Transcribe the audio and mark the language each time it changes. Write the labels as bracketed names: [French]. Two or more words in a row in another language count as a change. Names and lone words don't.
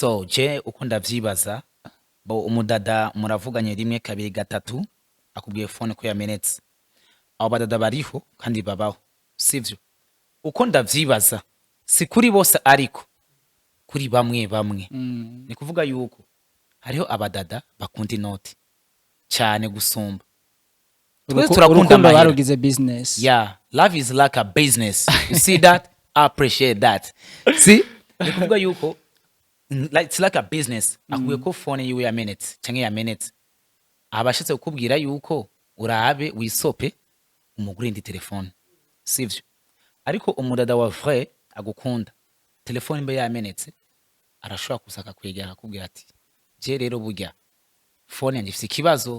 [Rundi] so je uko ndavyibaza bo umudada muravuganye rimwe kabiri gatatu akubwiye phone ko yamenetse abo badada bariho kandi babaho sivyo uko ndavyibaza si kuri bose ariko kuri bamwe bamwe ni kuvuga yuko hariho abadada bakunda inoti cyane gusumba urukundo barugize business. [English] Yeah, love is like a business. You see that? I appreciate that. See? [Rundi] Ni kuvuga yuko [English] it's like a business. [Rundi] Akuye ko phone yiwe ya minutes, canke ya minutes. Abashitse kukubwira yuko urabe wisope umugura indi telefone. Sivyo? Ariko umudada wa vrai agukunda. Telefone mbe ya minutes arashobora kusaka kwegera akubwira ati je rero burya phone yanjye ifite ikibazo